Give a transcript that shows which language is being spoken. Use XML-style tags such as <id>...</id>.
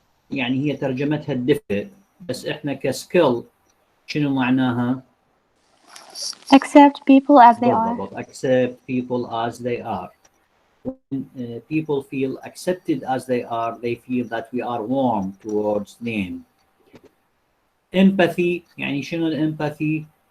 <ar>هي ترجمتها الدفء، بس احنا كسكيل شنو معناها؟</ar> <en>Accept people as they are.</en> <ar>بالضبط.</ar> <en>Accept people as they are. When people feel accepted as they are, they feel that we are warm towards them.</en> <ar>Empathy, يعني شنو الempathy؟</ar>